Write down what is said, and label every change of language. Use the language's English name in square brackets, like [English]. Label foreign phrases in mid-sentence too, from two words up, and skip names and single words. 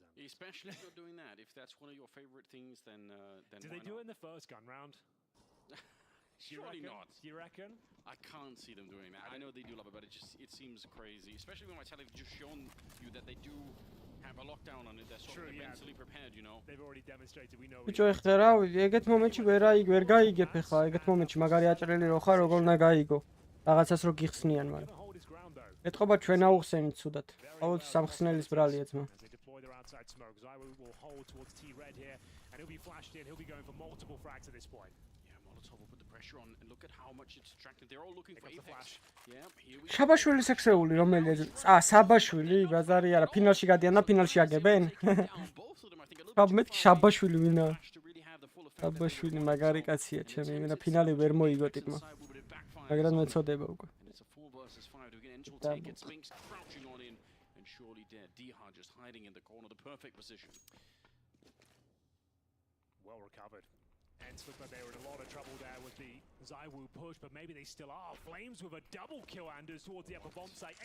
[English] Especially if you're doing that. If that's one of your favorite things, then Did they do it in the first gun round? Surely not. Do you reckon? I can't see them doing that. I know they do love it, but it seems crazy. Especially when Vitality have just shown you that they do have a lockdown on it. They're sort of mentally prepared, you know. They've already demonstrated we know. [Georgian] ბიჭო ეხლა რა ეგეთ მომენტში ვერ გაიგებ ეხლა ეგეთ მომენტში მაგარი აჭრელი რო ხარ როგორ უნდა გაიგო რაღაცას რო გიხსნიან მაგრამ ეთყობა ჩვენ აუხსენით ცუდად ყოველ სამხსნელის ბრალია ძმა შაბაშვილი სექსეული რომელიც საბაშვილი ბაზარი არა ფინალში გადიან და ფინალში აგებენ მეთქი შაბაშვილი ვინა შაბაშვილი მაგარი კაცია ჩემი იმენა ფინალი ვერ მოიგო ტიპმა მაგრამ მეწოდება უკვე [English] well recovered. Ents looked like they were in a lot of trouble there with the Zowie push, but maybe they still are. Flames with a double kill, Anders, towards the upper bomb site.